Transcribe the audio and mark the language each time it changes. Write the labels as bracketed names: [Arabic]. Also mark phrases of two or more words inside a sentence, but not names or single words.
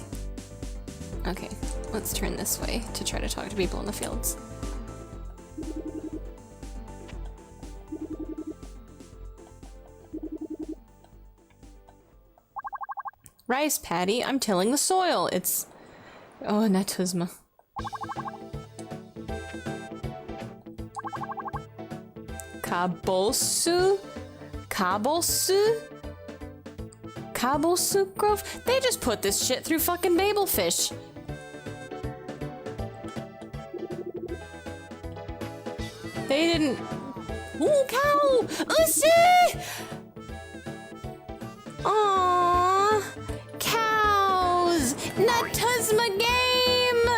[English] Okay, let's turn this way to try to talk to people in the fields. Rice paddy, I'm tilling the soil. It's... Oh, Natuzma. Kabosu? Kabosu? Kabosu Grove? They just put this shit through fucking Babelfish. They didn't... Ooh, cow! Ussy! Aww! Cows! Natuzma game!